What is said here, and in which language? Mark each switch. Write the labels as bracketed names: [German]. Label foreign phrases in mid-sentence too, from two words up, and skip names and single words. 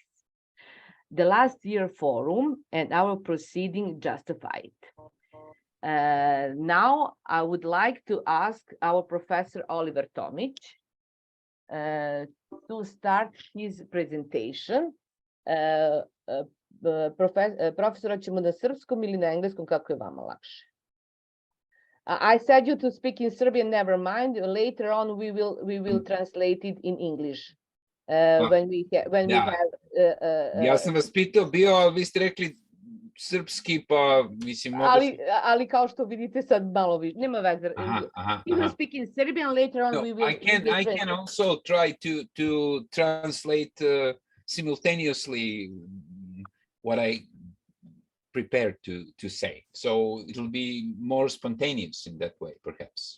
[English] The last year forum and our proceeding justify it. Now I would like to ask our Professor Oliver Tomić to start his presentation. [Serbian] Profesora ćemo na srpskom ili na engleskom, kako je vama lakše? [English] I said you to speak in Serbian, never mind. Later on we will translate it in English. When we have [Serbian] ja sam vas pitao bio, ali vi ste rekli srpski, pa mislim ali kao što vidite sad malo više, nema veze. [English] We will speak in Serbian, later on we will. I can also try to translate simultaneously what I prepared to say, so it'll be more spontaneous in that way, perhaps.